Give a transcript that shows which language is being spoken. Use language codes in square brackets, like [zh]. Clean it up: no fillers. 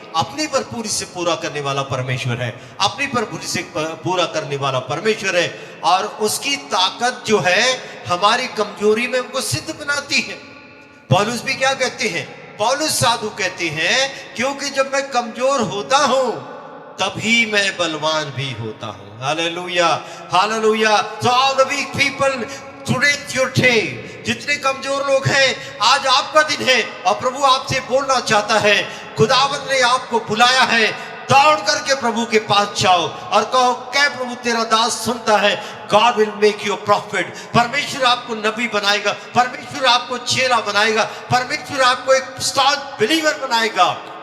[hi] अपनी भरपूरी से पूरा करने वाला परमेश्वर है, अपनी भरपूरी से पूरा करने वाला परमेश्वर है। और उसकी ताकत जो है हमारी कमजोरी में हमको सिद्ध बनाती है। पौलुस भी क्या कहते हैं? पौलुस साधु कहते हैं क्योंकि जब मैं कमजोर होता हूं तभी मैं बलवान भी होता हूं। Hallelujah, hallelujah. [en] So all the weak people, today's your day। [hi] जितने कमजोर लोग हैं, आज आपका दिन है और प्रभु आपसे बोलना चाहता है। खुदावंद ने आपको बुलाया है, दौड़ करके प्रभु के पास जाओ और कहो, क्या प्रभु तेरा दास सुनता है? [en] God will make you a prophet। [hi] परमेश्वर आपको नबी बनाएगा, परमेश्वर आपको चेला बनाएगा, परमेश्वर आपको एक स्टॉन्च बिलीवर बनाएगा।